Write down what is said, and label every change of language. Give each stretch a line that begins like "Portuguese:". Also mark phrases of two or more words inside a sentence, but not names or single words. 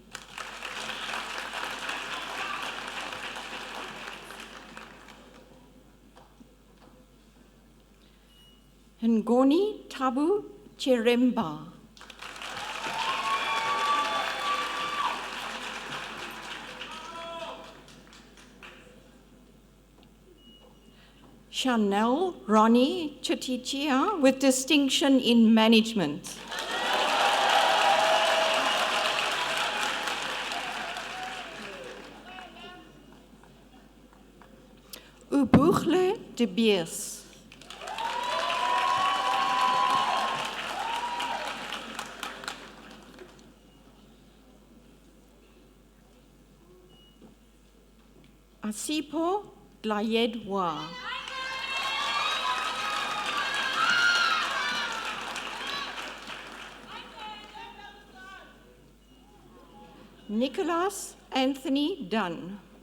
English: Ngoni Tabu Chiremba. Chanel Ronnie Chutichia with distinction in management. Ubuchle de Biers. Asipo Dlayedwa. Nicholas Anthony Dunn.